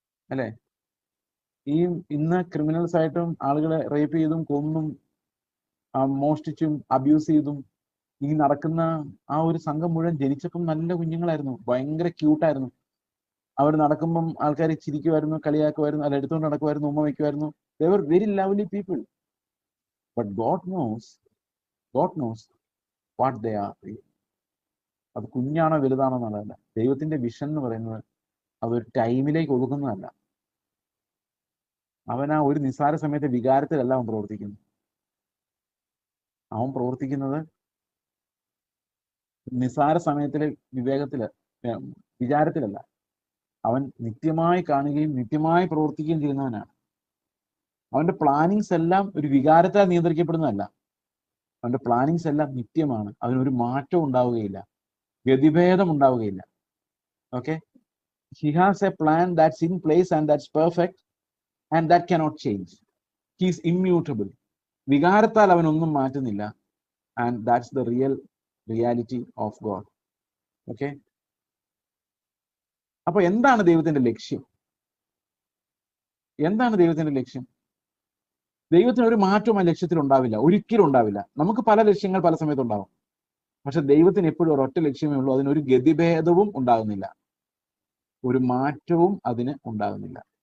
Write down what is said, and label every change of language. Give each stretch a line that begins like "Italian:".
Malayalam: അല്ലെ? ഈ ഇന്ന് ക്രിമിനൽസ് ആയിട്ടും ആളുകളെ റേപ്പ് ചെയ്തും കൊന്നും മോഷ്ടിച്ചും അബ്യൂസ് ചെയ്തും ഈ നടക്കുന്ന ആ ഒരു സംഘം മുഴുവൻ ജനിച്ചപ്പം നല്ല കുഞ്ഞുങ്ങളായിരുന്നു, ഭയങ്കര ക്യൂട്ടായിരുന്നു. അവർ നടക്കുമ്പം ആൾക്കാർ ചിരിക്കുമായിരുന്നു, കളിയാക്കുമായിരുന്നു, അല്ല എടുത്തുകൊണ്ട് നടക്കുമായിരുന്നു, ഉമ്മ വയ്ക്കുമായിരുന്നു.
English: They were very lovely people. But God knows what they are.
Malayalam: അത് കുഞ്ഞാണോ വലുതാണോ എന്നുള്ളതല്ല. ദൈവത്തിന്റെ വിഷൻ എന്ന് പറയുന്നത് അതൊരു ടൈമിലേക്ക് ഒതുക്കുന്നതല്ല. അവൻ ആ ഒരു നിസ്സാര സമയത്തെ വികാരത്തിലല്ല അവൻ പ്രവർത്തിക്കുന്നത്. അവൻ പ്രവർത്തിക്കുന്നത് നിസ്സാര സമയത്തിലെ വിചാരത്തിലല്ല. അവൻ നിത്യമായി കാണുകയും നിത്യമായി പ്രവർത്തിക്കുകയും ചെയ്യുന്നവനാണ്. അവന്റെ പ്ലാനിങ്സ് എല്ലാം ഒരു വികാരത്താൽ നിയന്ത്രിക്കപ്പെടുന്നതല്ല. അവന്റെ പ്ലാനിങ്സ് എല്ലാം നിത്യമാണ്. അതിനൊരു മാറ്റം ഉണ്ടാവുകയില്ല, ഗതിഭേദം ഉണ്ടാവുകയില്ല.
English: Okay, he has a plan that's in place and that's perfect and that cannot change. He is immutable.
Malayalam: വികാരത്താൽ അവൻ ഒന്നും മാറ്റുന്നില്ല.
English: and that's the reality of God.
Malayalam: Okay, അപ്പൊ എന്താണ് ദൈവത്തിന്റെ ലക്ഷ്യം? എന്താണ് ദൈവത്തിന്റെ ലക്ഷ്യം? ദൈവത്തിന് ഒരു മാറ്റവും ആ ലക്ഷ്യത്തിൽ ഉണ്ടാവില്ല, ഒരിക്കലും ഉണ്ടാവില്ല. നമുക്ക് പല ലക്ഷ്യങ്ങൾ പല സമയത്ത് ഉണ്ടാവും. പക്ഷെ ദൈവത്തിന് എപ്പോഴും ഒരൊറ്റ ലക്ഷ്യമേ ഉള്ളൂ. അതിനൊരു ഗതിഭേദവും ഉണ്ടാകുന്നില്ല, ഒരു മാറ്റവും അതിന് ഉണ്ടാകുന്നില്ല.